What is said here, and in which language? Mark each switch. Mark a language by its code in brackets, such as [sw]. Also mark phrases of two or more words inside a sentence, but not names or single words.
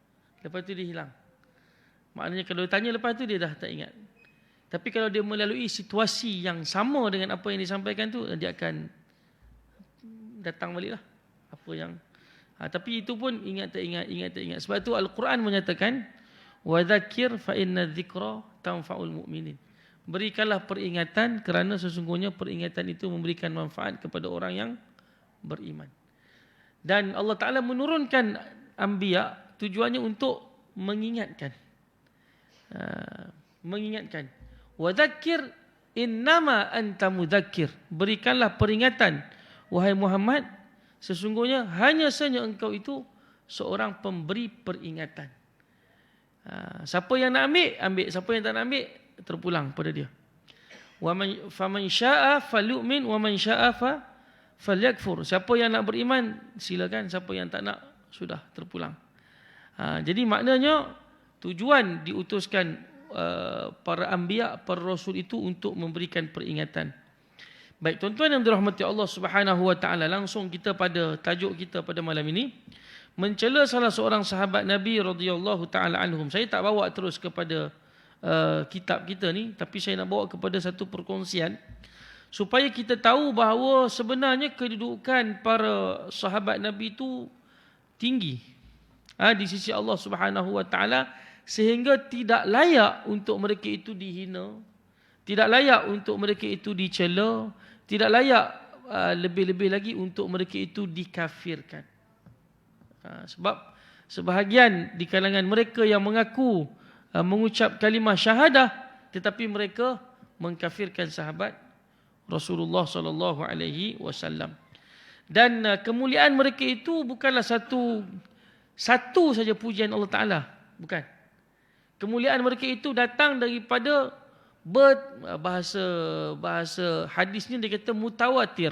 [ms] Lepas tu dia hilang. Maknanya kalau dia tanya lepas tu dia dah tak ingat. Tapi kalau dia melalui situasi yang sama dengan apa yang disampaikan tu, dia akan datang baliklah apa yang tapi itu pun ingat tak ingat. Sebab tu Al-Quran menyatakan [ar] وَذَكِّرْ فَإِنَّ الذِّكْرَىٰ تَنْفَعُ الْمُؤْمِنِينَ. [ms] Berikanlah peringatan kerana sesungguhnya peringatan itu memberikan manfaat kepada orang yang beriman. Dan [ar] الله تعالى [ms] menurunkan anbiya tujuannya untuk mengingatkan. Mengingatkan. [ar] وَذَكِّرْ إِنَّمَا أَنْتَ مُذَكِّرٌ. [ms] Berikanlah peringatan wahai Muhammad, sesungguhnya hanya saja engkau itu seorang pemberi peringatan. Siapa yang nak ambil. Siapa yang tak nak ambil, terpulang pada dia. [ar] فَمَنْ شَاءَ فَلْيُؤْمِنْ وَمَنْ شَاءَ فَلْيَكْفُرْ. [ms] Siapa yang nak beriman, silakan. Siapa yang tak nak, sudah terpulang. Jadi maknanya tujuan diutuskan para anbiya, para rasul itu untuk memberikan peringatan. Baik, tuan-tuan yang dirahmati [ar] الله سبحانه وتعالى, [ms] langsung kita pada tajuk kita pada malam ini, mencela salah seorang sahabat Nabi [ar] رضي الله تعالى عنهم. [ms] Saya tak bawa terus kepada kitab kita ni, tapi saya nak bawa kepada satu perkongsian supaya kita tahu bahawa sebenarnya kedudukan para sahabat Nabi itu tinggi di sisi Allah Subhanahu wa taala, sehingga tidak layak untuk mereka itu dihina, tidak layak untuk mereka itu dicela, tidak layak lebih-lebih lagi untuk mereka itu dikafirkan. Sebab sebahagian di kalangan mereka yang mengaku mengucap kalimah syahadah, tetapi mereka mengkafirkan sahabat Rasulullah [ar] صلى الله عليه وسلم. [ms] Dan kemuliaan mereka itu bukanlah satu saja pujian [ar] الله تعالى, [ms] bukan. Kemuliaan mereka itu datang daripada bahasa hadisnya dia kata mutawatir.